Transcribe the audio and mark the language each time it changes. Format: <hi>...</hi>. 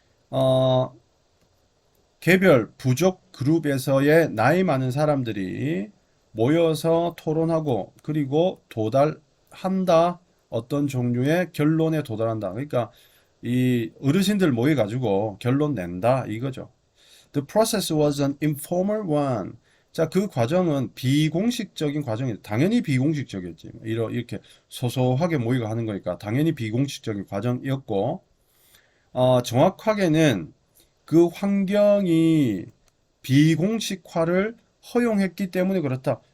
<ko>어, 개별 부족 그룹에서의 나이 많은 사람들이 모여서 토론하고 그리고 도달한다, 어떤 종류의 결론에 도달한다. 그러니까 이 어르신들 모여가지고 결론 낸다 이거죠.</ko> <en>The process was an informal one.</en> <ko>자, 그 과정은 비공식적인 과정이 당연히 비공식적이었지. 이렇게 소소하게 모이고 하는 거니까 당연히 비공식적인 과정이었고, 정확하게는 그 환경이 비공식화를 허용했기 때문에 그렇다.</ko>